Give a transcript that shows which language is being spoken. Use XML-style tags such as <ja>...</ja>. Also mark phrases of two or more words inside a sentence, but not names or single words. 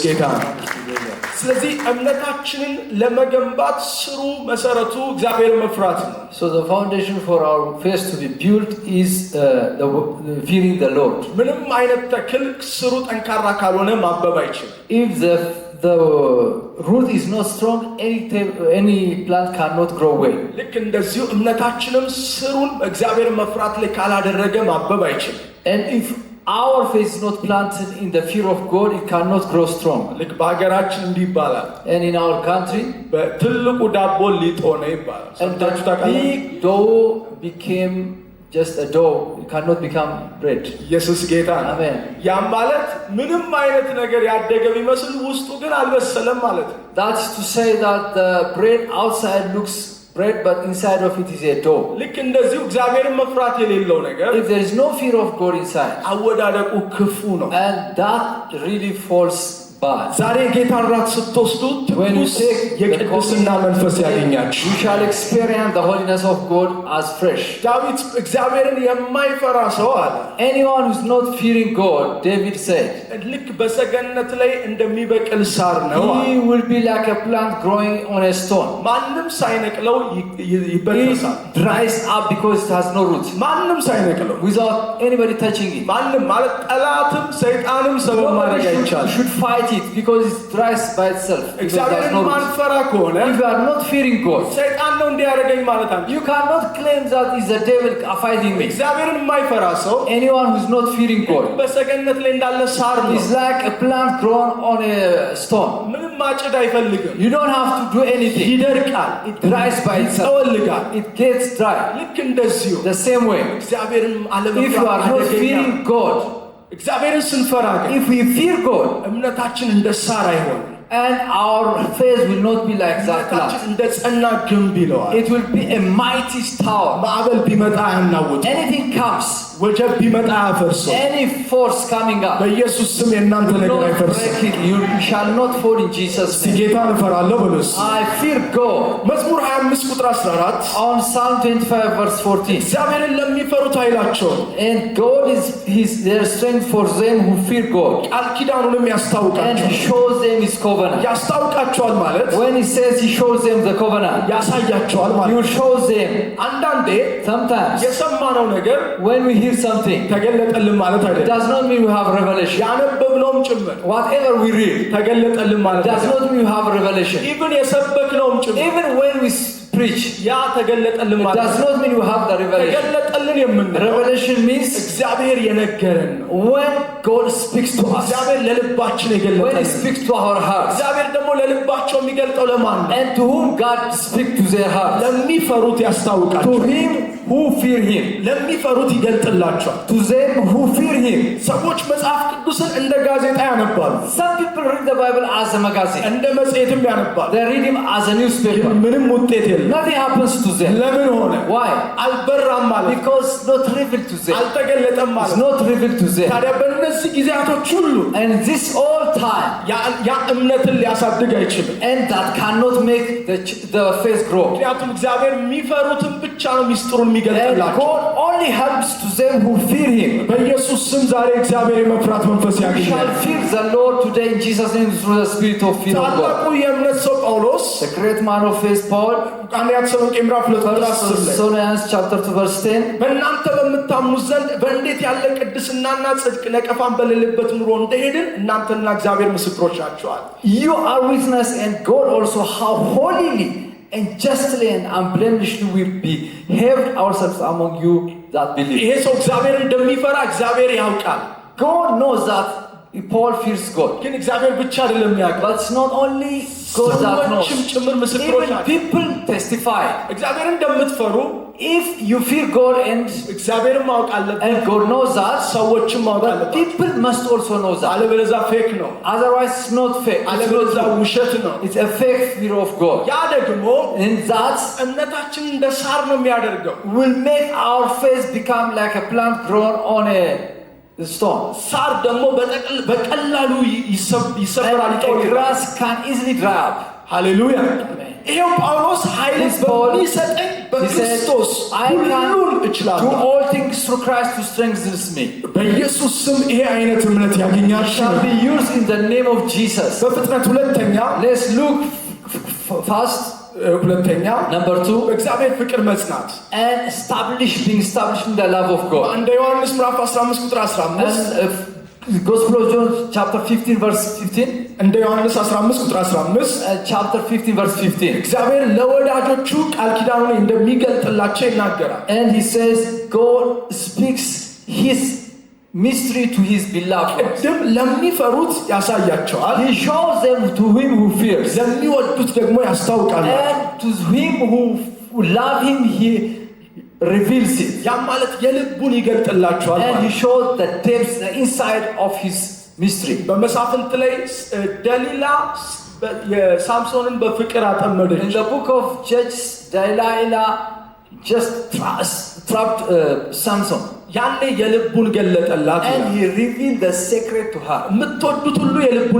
<am>ጌታ ስለዚህ እምነታችንን ለመገንባት ስሩ መሰረቱ እግዚአብሔር መፍራት ነው።</am> <en>So the foundation for our faith to be built is the fearing the Lord.</en> <am>ምንም አይነት ተክል ስሩ ጠንካራ ካልሆነ ማበብ አይችልም።</am> <en>If the root is not strong, any plant cannot grow well.</en> <am>ልክ እንደዚሁ እምነታችንም ስሩን እግዚአብሔር መፍራት ላይ ካላደረገ ማበብ አይችልም።</am> <en>And if our faith is not planted in the fear of God, it cannot grow strong.</en> <am>ልክ በሀገራችን እንዲህ ይባላል።</am> <en>And in our country,</en> <am>በትልቁ ዳቦ ሊጥ ሆነ ይባላል።</am> <en>and the big dough became just a dough. It cannot become bread.</en> <am>ኢየሱስ ጌታ ነው።</am> <en>Amen.</en> <am>ያ ማለት ምንም አይነት ነገር ያደገ ቢመስል ውስጡ ግን አልበሰለም ማለት ነው።</am> <en>That is to say that the bread outside looks bread, but inside of it is a dough.</en> <am>ልክ እንደዚሁ እግዚአብሔርን መፍራት የሌለው ነገር</am> <en>If there is no fear of God inside,</en> <am>አወዳደቁ ክፉ ነው።</am> <en>and that really falls bad.</en> <am>ዛሬ ጌታን ራት ስትወስዱ</am> <en>When you take</en> <am>የቅድስና መንፈስ ያገኛችሁ</am> <en>you shall experience the holiness of God as fresh.</en> <am>ዳዊት እግዚአብሔርን የማይፈራ ሰው አለ።</am> <en>Anyone who is not fearing God, David said,</en> <am>ልክ በሰገነት ላይ እንደሚበቅል ሳር ነው።</am> <en>he will be like a plant growing on a stone.</en> <am>ማንም ሳይነቅለው ይበቅላል።</am> <en>It dries up because it has no roots.</en> <am>ማንም ሳይነቅለው</am> <en>Without anybody touching it.</en> <am>ማንም ማለት ጠላትም ሰይጣንም ሰበብ ማድረግ አይቻልም።</am> <en>Should fight it because it dries by itself.</en> <am>እግዚአብሔርን ማንፈራ ከሆነ</am> <en>If you are not fearing God,</en> <am>ሰይጣን ነው እንዲያደርገኝ ማለት አንተ</am> <en>you cannot claim that is the devil fighting me.</en> <am>እግዚአብሔርን የማይፈራ ሰው</am> <en>Anyone who is not fearing God</en> <am>በሰገነት ላይ እንዳለ ሳር ነው።</am> <en>is like a plant grown on a stone.</en> <am>ምንም ማጭድ አይፈልግም።</am> <en>You don't have to do anything.</en> <am>ይደርቃል፣</am> <en>It dries by itself.</en> <am>ይጠወልጋል።</am> <en>It gets dry.</en> <am>ልክ እንደዚሁ</am> <en>The same way,</en> <am>እግዚአብሔርን</am> <en>if you</en> <am>አለመፍራት</am> <en>are not</en> <am>አደገኛ።</am> <en>fearing God,</en> <am>እግዚአብሔርን ስንፈራ ግን</am> <en>if we fear God,</en> <am>እምነታችን እንደ ሳር አይሆንም።</am> <en>and our faith will not be like that</en> <am>እምነታችን</am> <en>plant.</en> <am>እንደ ጸና ግንብ ይለዋል።</am> <en>It will be a mighty tower.</en> <am>ማዕበል ቢመጣ አያናውጥ፣</am> <en>Anything comes,</en> <am>ወጀብ ቢመጣ አያፈርሰው።</am> <en>any force coming up,</en> <am>በኢየሱስ ስም የእናንተ</am> <en>will</en> <am>ነገር</am> <en>not</en> <am>አይፈርስም።</am> <en>break it. You shall not fall in Jesus' name.</en> <am>ጌታን እፈራለሁ በሉስ።</am> <en>I fear God.</en> <am>መዝሙር 25 ቁጥር 14</am> <en>On Psalm 25 verse 14.</en> <am>እግዚአብሔርን ለሚፈሩት ኃይላቸው</am> <en>And God is their strength for them who fear God.</en> <am>ቃል ኪዳኑንም</am> <en>And</en> <am>ያስታውቃቸው።</am> <en>He shows them His covenant.</en> <am>ያስታውቃቸዋል ማለት</am> <en>When He says He shows them the covenant,</en> <am>ያሳያቸዋል</am> <en>He</en> <am>ማለት</am> <en>will show them.</en> <am>አንዳንዴ</am> <en>Sometimes</en> <am>የሰማነው ነገር</am> <en>when we hear something,</en> <am>ተገለጠልን ማለት</am> <en>it</en> <am>አይደለም።</am> <en>does not mean we have revelation.</en> <am>ያነበብነውም ጭምር</am> <en>Whatever we read</en> <am>ተገለጠልን ማለት</am> <en>does</en> <am>አይደለም።</am> <en>not mean we have revelation.</en> <am>ኢቭን የሰበክነውም ጭምር</am> <en>Even when we preach,</en> <am>ያ ተገለጠልን</am> <en>it</en> <am>ማለት</am> <en>does not mean we have the revelation.</en> <am>ተገለጠልን የምንለው</am> <en>Revelation means</en> <am>እግዚአብሔር የነገረን ነው።</am> <en>when God speaks to us,</en> <am>እግዚአብሔር ለልባችን</am> <en>when He</en> <am>የገለጠልን።</am> <en>speaks to our hearts,</en> <am>እግዚአብሔር ደግሞ ለልባቸው የሚገልጠው ለማን ነው?</am> <en>and to whom God speaks to their hearts.</en> <am>ለሚፈሩት</am> <en>To</en> <am>ያስታውቃቸው።</am> <en>him who fear Him.</en> <am>ለሚፈሩት ይገልጥላቸዋል።</am> <en>To them who fear Him.</en> <am>ሰዎች መጽሐፍ ቅዱስን እንደ ጋዜጣ ያነባሉ፣</am> <en>Some people read the Bible as a magazine.</en> <am>እንደ መጽሔትም ያነባሉ።</am> <en>They read Him as a newspaper.</en> <am>ምንም ውጤት የለም።</am> <en>Nothing happens to them.</en> <am>ለምን ሆነ?</am> <en>Why?</en> <am>አልበራም ማለት ነው።</am> <en>Because not revealed to them.</en> <am>አልተገለጠም ማለት</am> <en>It's</en> <am>ነው።</am> <en>not revealed to them.</en> <am>ታዲያ በእነዚህ ጊዜያቶች ሁሉ</am> <en>And this all time,</en> <am>ያ እምነትን ሊያሳድግ አይችልም።</am> <en>and that cannot make the faith grow.</en> <am>ምክንያቱም እግዚአብሔር የሚፈሩትን ብቻ ነው ሚስጥሩን</am> <en>And</en> <am>የሚገልጥላቸው።</am> <en>God only helps to them who fear Him.</en> <am>በኢየሱስ ስም ዛሬ እግዚአብሔር የመፍራት መንፈስ</am> <en>We</en> <am>ያገኛል።</am> <en>shall fear the Lord today in Jesus' name through the spirit of fear of God.</en> <am>ታላቁ የእምነት ሰው ጳውሎስ</am> <en>The great man of faith, Paul,</en> <am>አንደኛ ተሰሎንቄ ምዕራፍ 2 ቁጥር 10 ላይ</am> <en>Thessalonians chapter 2 verse 10.</en> <am>በእናንተ በምታምኑት ዘንድ በእንዴት ያለ ቅድስናና ጽድቅ ነቀፋን በሌለበት ኑሮ እንደሄድን እናንተና እግዚአብሔር ምስክሮች ናቸዋል።</am> <en>You are witness, and God also, how holily and justly and unblemishedly we behaved ourselves among you that believe.</en> <am>ይሄ ሰው እግዚአብሔር እንደሚፈራ እግዚአብሔር ያውቃል።</am> <en>God knows that Paul fears God.</en> <am>ግን እግዚአብሔር ብቻ አይደለም ያውቃል፣</am> <en>But it's not only God that knows.</en> <am>ሰዎችም ጭምር ምስክሮች</am> <en>Even</en> <am>ናቸው።</am> <en>people testify.</en> <am>እግዚአብሔር እንደምትፈሩ</am> <en>If you fear God</en> <am>እግዚአብሔርን ማወቅ አለበት፣</am> <en>and God knows that,</en> <am>ሰዎችም ማወቅ</am> <en>but</en> <am>አለበት።</am> <en>people must also know that.</en> <am>አለበለዚያ ፌክ ነው፣</am> <en>Otherwise it's not fake. It's not</en> <am>አለበለዚያ</am> <en>true.</en> <am>ውሸት ነው።</am> <en>It's a fake fear of God.</en> <am>ያ ደግሞ</am> <en>And that</en> <am>እምነታችን እንደ ሳር ነው የሚያደርገው።</am> <en>will make our faith become like a plant grown on a stone.</en> <am>ሳር ደግሞ በቀላሉ ይሰበራል፣</am> <en>And a</en> <am>ይጠወልጋል።</am> <en>grass can easily dry up.</en> <am>ሃሌሉያ።</am> <en>Amen.</en> <am>ይሄው ጳውሎስ ኃይል</am> <en>This Paul,</en> <am>በሚሰጠኝ</am> <en>he said,</en> <am>በክርስቶስ</am> <en>I</en> <am>ሁሉን</am> <en>can do</en> <am>እችላለሁ።</am> <en>all things through Christ who strengthens me.</en> <am>በኢየሱስ ስም ይሄ አይነት እምነት ያገኛችሁ።</am> <en>Shall be used in the name of Jesus.</en> <am>በፍጥነት ሁለተኛ</am> <en>Let's look fast.</en> <am>ሁለተኛ</am> <en>Number 2,</en> <am>በእግዚአብሔር ፍቅር መጽናት</am> <en>and being established in the love of God.</en> <am>እንደ ዮሐንስ ምዕራፍ 15 ቁጥር 15</am> <en>And Gospel of John chapter 15 verse 15.</en> <am>እንደ ዮሐንስ 15 ቁጥር 15</am> <en>Chapter 15 verse 15.</en> <am>እግዚአብሔር ለወዳጆቹ ቃል ኪዳኑን እንደሚገልጥላቸው ይናገራል።</am> <en>And he says God speaks his mystery to his beloved ones.</en> <am>ቅድም ለሚፈሩት ያሳያቸዋል፣</am> <en>He shows them to him who fears.</en> <am>ለሚወዱት ደግሞ ያስታውቃል።</am> <en>And to him who love him he reveals it.</en> <am>ያ ማለት የልቡን ይገልጥላቸዋል</am> <en>And he</en> <am>ማለት።</am> <en>shows the depths, the inside of his mystery.</en> <am>በመሳፍንት ላይ ደሊላ የሳምሶንን በፍቅር</am> <en>In</en> <am>አጠመደች።</am> <en>the book of Judges, Delilah just trapped Samson.</en> <am>ያኔ የልቡን ገለጠላት።</am> <en>And he revealed the secret to her.</en> <am>የምትወዱት ሁሉ የልቡን</am>